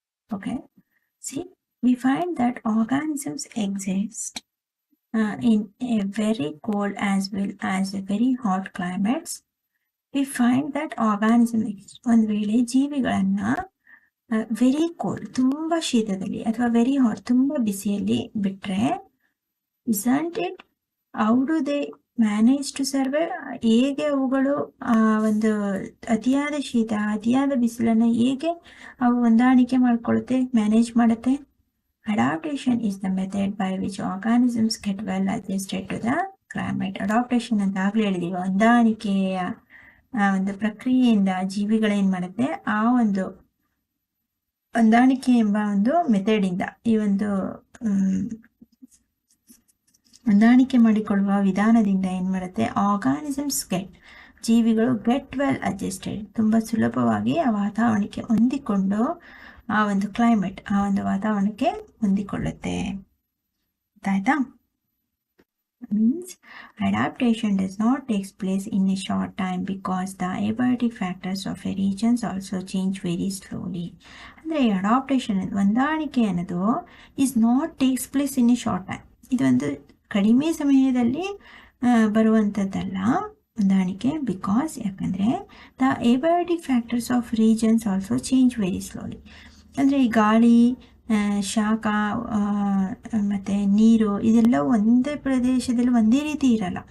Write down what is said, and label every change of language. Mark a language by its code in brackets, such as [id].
[en] Okay, see, we find that organisms exist in a very cold as well as a very hot climates. We find that organisms, [kn] ಒಂದು ವೇಳೆ ಜೀವಿಗಳನ್ನ very cold, ತುಂಬ ಶೀತದಲ್ಲಿ, ಅಥವಾ very hot, ತುಂಬ ಬಿಸಿಯಲ್ಲಿ ಬಿಟ್ಟರೆ, [en] isn't it, how do they manage to survive? [kn] ಹೇಗೆ ಅವುಗಳು ಒಂದು ಅತಿಯಾದ ಶೀತ, ಅತಿಯಾದ ಬಿಸಿಲನ್ನು ಹೇಗೆ ಅವು ಹೊಂದಾಣಿಕೆ ಮಾಡ್ಕೊಳ್ಳುತ್ತೆ, ಮ್ಯಾನೇಜ್ ಮಾಡುತ್ತೆ? [en] Adaptation is the method by which organisms get well adjusted to the climate. [kn] Adaptation ಅಂತ ಆಗಲೇ ಹೇಳಿದೀವಿ, ಹೊಂದಾಣಿಕೆಯ ಒಂದು ಪ್ರಕ್ರಿಯೆಯಿಂದ ಜೀವಿಗಳೇನು ಮಾಡುತ್ತೆ, ಆ ಒಂದು ಹೊಂದಾಣಿಕೆ ಎಂಬ ಒಂದು ಮೆಥಡಿಂದ, ಈ ಒಂದು ಹೊಂದಾಣಿಕೆ ಮಾಡಿಕೊಳ್ಳುವ ವಿಧಾನದಿಂದ ಏನು ಮಾಡುತ್ತೆ, ಆರ್ಗಾನಿಸಮ್ಸ್ ಜೀವಿಗಳು ಗೆಟ್ ವೆಲ್ ಅಡ್ಜಸ್ಟೆಡ್, ತುಂಬ ಸುಲಭವಾಗಿ ಆ ವಾತಾವರಣಕ್ಕೆ ಹೊಂದಿಕೊಂಡು, ಆ ಒಂದು ಕ್ಲೈಮೇಟ್, ಆ ಒಂದು ವಾತಾವರಣಕ್ಕೆ ಹೊಂದಿಕೊಳ್ಳುತ್ತೆ. ಆಯ್ತಾ? [en] Means adaptation does not take place in a short time because the abiotic factors of a regions also change very slowly. [kn] ಅಂದರೆ ಅಡಾಪ್ಟೇಷನ್, ಹೊಂದಾಣಿಕೆ ಅನ್ನೋದು [en] is not takes place in a short time. [kn] ಇದೊಂದು ಕಡಿಮೆ ಸಮಯದಲ್ಲಿ ಬರುವಂಥದ್ದಲ್ಲ ಹೊಂದಾಣಿಕೆ. [en] because [kn] ಯಾಕಂದರೆ [en] The abiotic factors of regions also change very slowly. [kn] ಅಂದರೆ ಈ ಗಾಳಿ, ಶಾಖ ಮತ್ತು ನೀರು, ಇದೆಲ್ಲ ಒಂದೇ ಪ್ರದೇಶದಲ್ಲಿ ಒಂದೇ ರೀತಿ ಇರಲ್ಲ.